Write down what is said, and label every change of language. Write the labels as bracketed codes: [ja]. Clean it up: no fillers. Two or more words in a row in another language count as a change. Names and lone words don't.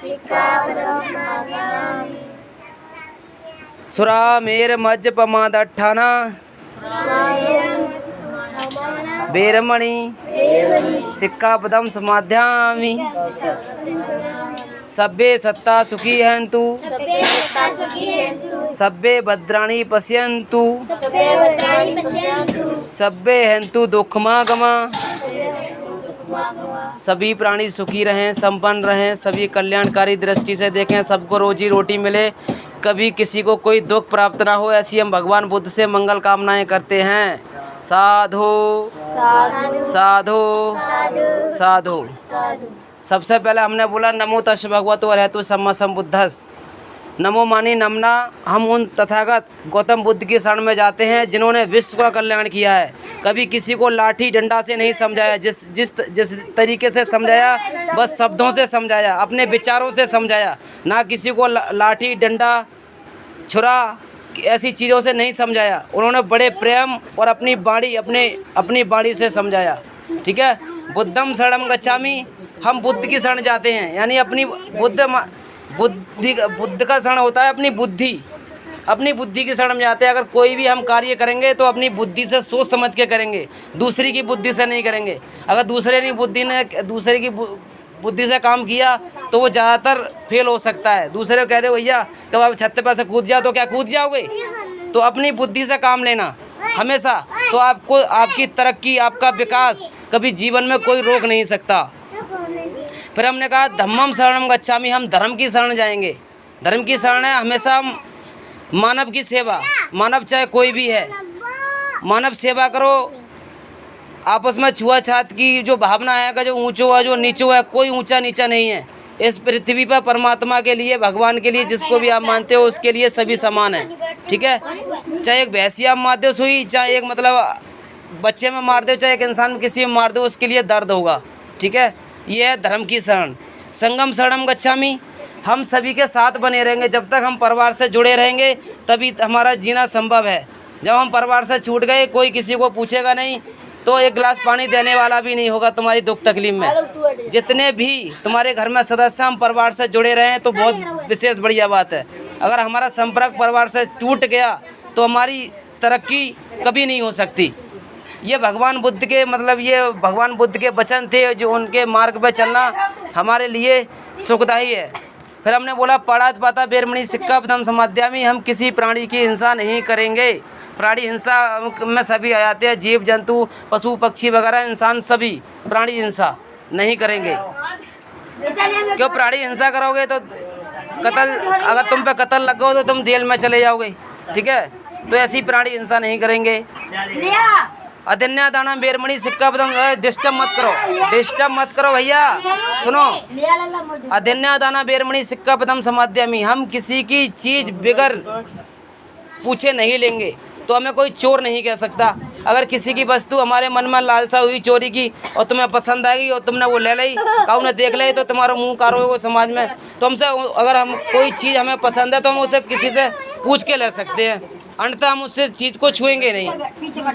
[pi] सुरामेरमज्जपमादट्ठाना वेरमणि सिक्खापदं समाध्यामि सब्बे सत्ता सुखी हन्तु सब्बे भद्राणि पश्यन्तु सब्बे हन्तु दुःखमागमा। [hi] सभी प्राणी सुखी रहें, संपन्न रहें, सभी कल्याणकारी दृष्टि से देखें, सबको रोजी रोटी मिले, कभी किसी को कोई दुख प्राप्त ना हो, ऐसी हम भगवान बुद्ध से मंगल कामनाएं करते हैं। [pi] साधु साधु साधु। [hi] सबसे पहले हमने बोला [pi] नमो तस् भगवतो अरहतो सम्मा सम्बुद्धस्। [hi] नमो मानी नमना, हम उन तथागत गौतम बुद्ध की शरण में जाते हैं जिन्होंने विश्व का कल्याण किया है। कभी किसी को लाठी डंडा से नहीं समझाया, जिस तरीके से समझाया बस शब्दों से समझाया, अपने विचारों से समझाया, ना किसी को लाठी डंडा छुरा ऐसी चीज़ों से नहीं समझाया। उन्होंने बड़े प्रेम और अपनी बाणी से समझाया। ठीक है। [pi] बुद्धम शरणं गच्छामि, [hi] हम बुद्ध की शरण जाते हैं, यानी अपनी बुद्ध का शरण होता है अपनी बुद्धि की शरण में जाते हैं। अगर कोई भी हम कार्य करेंगे तो अपनी बुद्धि से सोच समझ के करेंगे, दूसरे की बुद्धि से नहीं करेंगे। अगर दूसरे की बुद्धि से काम किया तो वो ज़्यादातर फेल हो सकता है। दूसरे को कह दे भैया जब आप छत पर से कूद जाओ तो क्या कूद जाओगे? तो अपनी बुद्धि से काम लेना हमेशा, तो आपको आपकी तरक्की, आपका विकास कभी जीवन में कोई रोक नहीं सकता। फिर हमने कहा [pi] धम्मम शरणं गच्छामि, [hi] हम धर्म की शरण जाएंगे। धर्म की शरण है हमेशा हम मानव की सेवा, मानव चाहे कोई भी है, मानव सेवा करो। आपस में छुआछूत की जो भावना है का जो ऊंचो है जो नीचो है, कोई ऊंचा नीचा नहीं है। इस पृथ्वी पर परमात्मा के लिए, भगवान के लिए, जिसको भी आप मानते हो उसके लिए सभी समान है। ठीक है। चाहे एक भैंसिया मार दो सुई, चाहे एक मतलब बच्चे में मार दो, चाहे एक इंसान में किसी में मार दो, उसके लिए दर्द होगा। ठीक है। ये है धर्म की शरण। [pi] संगम शरणं गच्छामि, [hi] हम सभी के साथ बने रहेंगे। जब तक हम परिवार से जुड़े रहेंगे तभी हमारा जीना संभव है। जब हम परिवार से छूट गए, कोई किसी को पूछेगा नहीं, तो एक गिलास पानी देने वाला भी नहीं होगा तुम्हारी दुख तकलीफ में। जितने भी तुम्हारे घर में सदस्य हम परिवार से जुड़े रहें तो बहुत विशेष बढ़िया बात है। अगर हमारा संपर्क परिवार से टूट गया तो हमारी तरक्की कभी नहीं हो सकती। ये भगवान बुद्ध के वचन थे, जो उनके मार्ग पर चलना हमारे लिए सुखदायी है। फिर हमने बोला [pi] पाणात् पाता वेरमणि सिक्खापदं समाध्यामि, [hi] हम किसी प्राणी की हिंसा नहीं करेंगे। प्राणी हिंसा में सभी आ जाते हैं, जीव जंतु पशु पक्षी वगैरह, इंसान सभी प्राणी हिंसा नहीं करेंगे। क्यों प्राणी हिंसा करोगे तो अगर तुम पे कत्ल लग गो तो तुम जेल में चले जाओगे। ठीक है। तो ऐसी प्राणी हिंसा नहीं करेंगे। [pi] अध्यन्नादाना वेरमणि सिक्खापदं, [hi] डिस्टर्ब मत करो भैया, सुनो। [pi] अध्यन्नादाना वेरमणि सिक्खापदं समाध्यामि, [hi] हम किसी की चीज़ बिगर पूछे नहीं लेंगे। तो हमें कोई चोर नहीं कह सकता। अगर किसी की वस्तु हमारे मन में लालसा हुई चोरी की और तुम्हें पसंद आएगी और तुमने वो ले ली, काऊ ने देख ली तो तुम्हारा मुंह कारोगे समाज में। तो हमसे अगर हम कोई चीज़ हमें पसंद है तो हम उसे किसी से पूछ के ले सकते हैं, अंततः हम उससे चीज़ को छुएंगे नहीं।